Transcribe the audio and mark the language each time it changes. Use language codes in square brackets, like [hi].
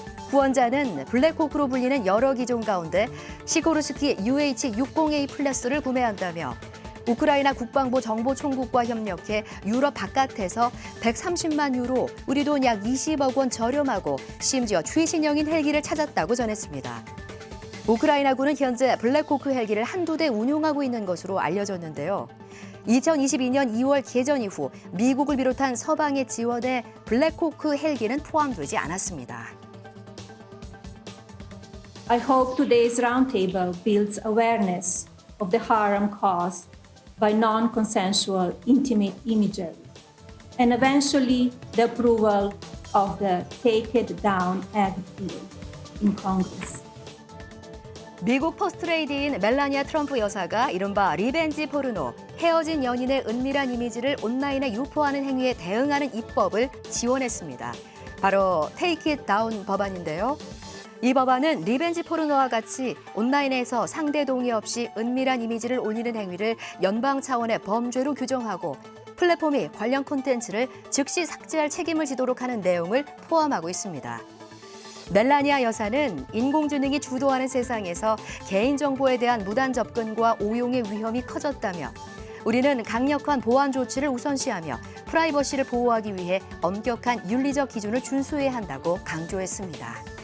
[ko] 후원자는 블랙호크로 불리는 여러 기종 가운데 시코르스키 UH-60A 플러스를 구매한다며 우크라이나 국방부 정보총국과 협력해 유럽 바깥에서 130만 유로, 우리 돈 약 20억 원 저렴하고 심지어 최신형인 헬기를 찾았다고 전했습니다. 우크라이나군은 현재 블랙호크 헬기를 한두 대 운용하고 있는 것으로 알려졌는데요. 2022년 2월 개전 이후 미국을 비롯한 서방의 지원에 블랙호크 헬기는 포함되지 않았습니다. [en] I hope today's roundtable builds awareness of the harm caused by non-consensual intimate imagery, and eventually the approval of the Take It Down Act bill in Congress. [ko] 미국 퍼스트레이디인 멜라니아 트럼프 여사가 이른바 리벤지 포르노, 헤어진 연인의 은밀한 이미지를 온라인에 유포하는 행위에 대응하는 입법을 지원했습니다. 바로 Take It Down 법안인데요. 이 법안은 리벤지 포르노와 같이 온라인에서 상대 동의 없이 은밀한 이미지를 올리는 행위를 연방 차원의 범죄로 규정하고 플랫폼이 관련 콘텐츠를 즉시 삭제할 책임을 지도록 하는 내용을 포함하고 있습니다. 멜라니아 여사는 인공지능이 주도하는 세상에서 개인정보에 대한 무단 접근과 오용의 위험이 커졌다며 우리는 강력한 보안 조치를 우선시하며 프라이버시를 보호하기 위해 엄격한 윤리적 기준을 준수해야 한다고 강조했습니다.